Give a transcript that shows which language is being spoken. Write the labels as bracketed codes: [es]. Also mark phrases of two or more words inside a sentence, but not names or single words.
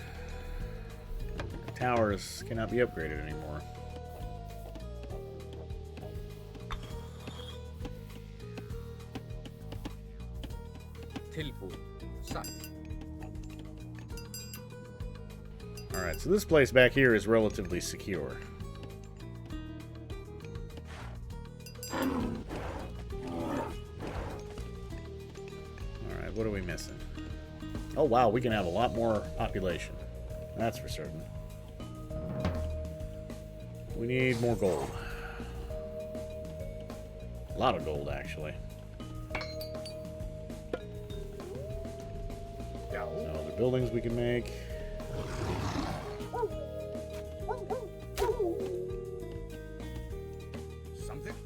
[en] Towers cannot be upgraded anymore. [is] Tilbúin. Satt. [en] Alright, so this place back here is relatively secure. Alright, what are we missing? Oh wow, we can have a lot more population. That's for certain. We need more gold. A lot of gold, actually. [is] Já. [en] No other buildings we can make. [is] Samþykkt.